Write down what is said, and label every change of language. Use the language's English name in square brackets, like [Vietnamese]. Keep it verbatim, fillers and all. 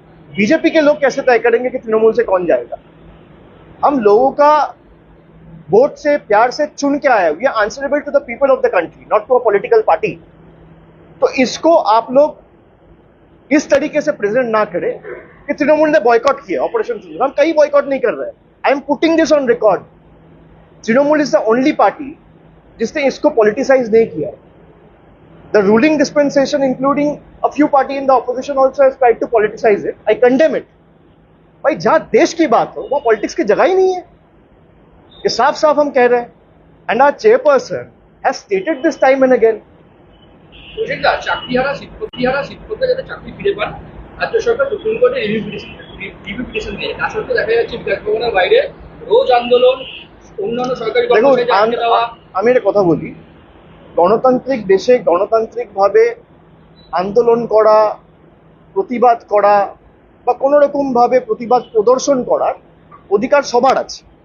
[Hindi] BJP के लोग कैसे तय करेंगे कि तृणमूल से कौन जाएगा। हम लोगों का वोट से प्यार से चुन के आया, [English] We are answerable to the people of the country, not to a political party. [Hindi] तो इसको आप लोग इस तरीके से प्रेजेंट ना करें कि तृणमूल ने बॉयकॉट किया ऑपरेशन सिंदूर। हम कहीं बॉयकॉट नहीं कर रहे हैं, [English] I am putting this on record. [Hindi] Trinamool [English] is the only party [Hindi] जिसने इसको पॉलिटिसाइज नहीं किया। [English] The ruling dispensation, including a few party in the opposition, also has tried to politicize it. I condemn it. [Hindi] भाई जहाँ देश की बात हो वहाँ पॉलिटिक्स की जगह ही नहीं है, ये साफ साफ हम कह रहे हैं। [English] And our chairperson has stated this time and again. [Bangla] প্রজেক্টটা চাকরিহারা শিক্ষকহারা শিক্ষকরা যাতে চাকরি ফিরে পান, রাজ্য সরকার সুপ্রিম কোর্টে রিভিউ পিটিশন রিভিউ পিটিশন দিয়ে তা সত্ত্বেও দেখা যাচ্ছে বিধান ভবনের বাইরে রোজ আন্দোলন, অন্যান্য সরকারি কর্মসূচি জানিয়ে দেওয়া। আমি একটা কথা বলি, গণতান্ত্রিক দেশে গণতান্ত্রিকভাবে আন্দোলন করা, প্রতিবাদ করা বা কোনো রকমভাবে প্রতিবাদ প্রদর্শন করার অধিকার সবার আছে।